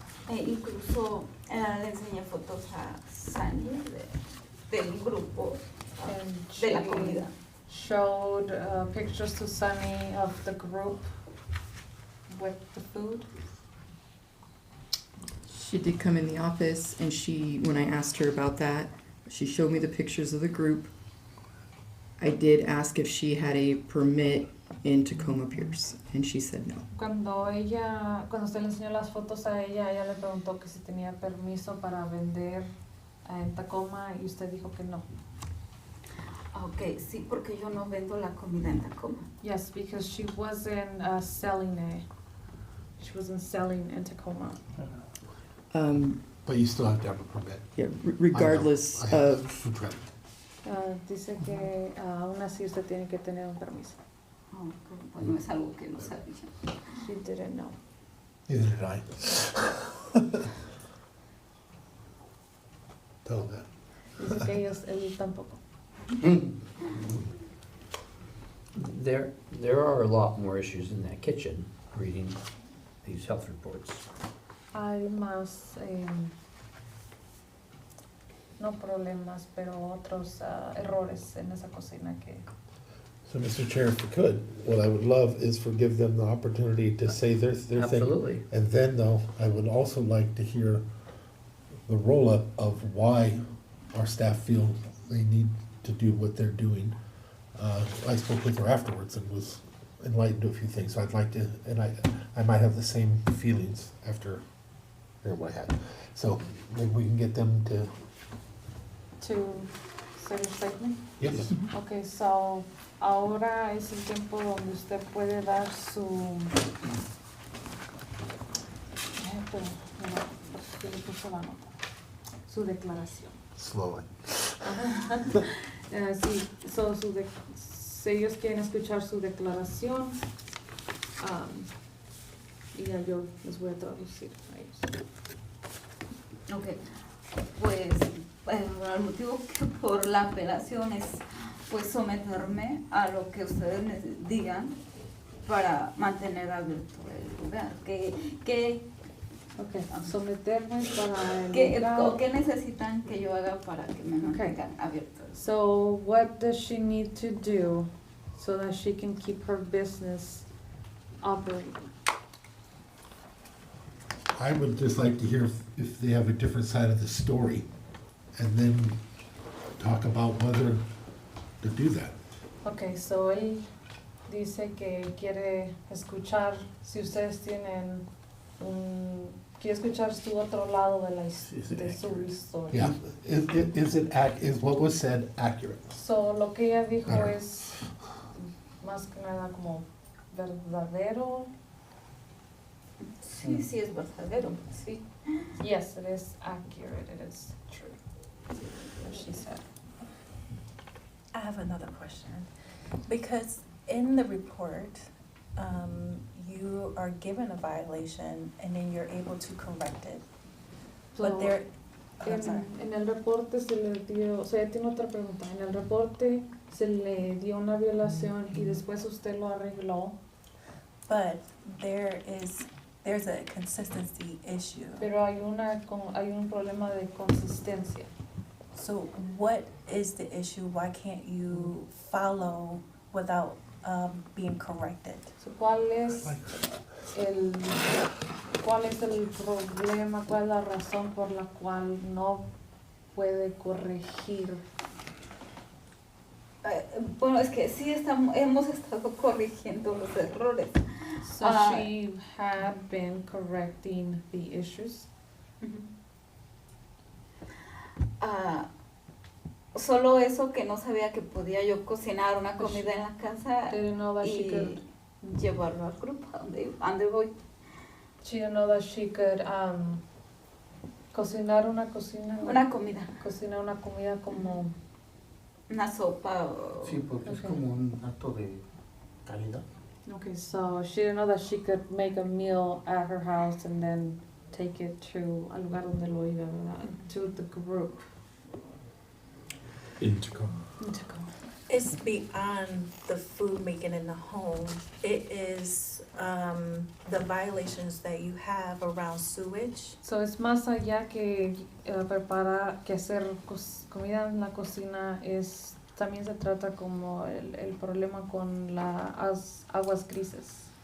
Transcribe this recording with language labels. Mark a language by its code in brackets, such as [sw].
[es] Incluso le enseñé fotos a Sani del grupo [en] And [es] de la [en] she [es] comida. [en] showed pictures to Sunny of the group with the food. She did come in the office and when I asked her about that, she showed me the pictures of the group. I did ask if she had a permit in Tacoma Pierce, and she said no. [es] Cuando usted le enseñó las fotos a ella le preguntó que si tenía permiso para vender en Tacoma y usted dijo que no. Ok, sí, porque yo no vendo la comida en Tacoma. [en] Yes, because she wasn't selling it. She wasn't selling in Tacoma. But you still have to have a permit. Yeah, regardless I have of. food truck. [es] Dice que aún así usted tiene que tener un permiso. Oh, bueno, es algo que no sabía. [en] She didn't know. Neither did I. Tell them that. [es] Dice que él tampoco. [en] There are a lot more issues in that kitchen, reading these health reports. [es] Hay más, no problemas, pero otros errores en esa cocina que... [en] So, Mr. Chair, if we could, what I would love is for give them the opportunity to say their thing. Absolutely. And then, though, I would also like to hear the roll-up of why our staff feel they need to do what they're doing. I spoke with her afterwards and was enlightened to a few things, so I'd like to, and I might have the same feelings after hearing what I had. So maybe we can get them to. To say your statement? Yes. [es] Okay, so ahora es el tiempo donde usted puede dar su... porque le puso la nota. Su declaración. [en] Slowly. [es] Sí, so si ellos quieren escuchar su declaración, y ya yo les voy a traducir a ellos. Ok, pues el motivo que por la apelación es pues someterme a lo que ustedes me digan para mantener abierto el lugar. Okay, someterme para el lugar. ¿O qué necesitan que yo haga para que me mantengan abierto? [en] So what does she need to do so that she can keep her business operating? I would just like to hear if they have a different side of the story, and then talk about whether to do that. [es] Okay, so él dice que quiere escuchar si ustedes tienen quiere escuchar su otro lado de de su historia. [en] Yeah, is what was said accurate? [es] So lo que ella dijo es más que nada como verdadero. Sí, sí es verdadero, sí. [en] Yes, it is accurate, it is true, what she said. I have another question. Because in the report, you are given a violation and then you're able to correct it. But there, I'm sorry. [es] En el reporte se le dio, o sea, tiene otra pregunta. En el reporte se le dio una violación y después usted lo arregló. [en] But there's a consistency issue. [es] Pero hay un problema de consistencia. [en] So what is the issue? Why can't you follow without being corrected? [es] So, ¿cuál es el problema? ¿Cuál es la razón por la cual no puede corregir? Bueno, es que sí hemos estado corrigiendo los errores. [en] So Ah. she had been correcting the issues. [es] Solo eso, que no sabía que podía yo cocinar una comida en la casa [en] Didn't know that she [es] y [en] could. [es] llevarlo al grupo a donde voy. [en] She didn't know that she could [es] cocinar una comida como una sopa o... Sí, porque es [en] Okay. [es] como un acto de caridad. [en] Okay, so she didn't know that she could make a meal at her house and then take it to [es] al lugar donde lo iba, ¿verdad? [en] To the group. Intercom. It's beyond the food making in the home. It is the violations that you have around sewage. [es] So es más allá que que hacer comida en la cocina, es también se trata como el problema con las aguas grises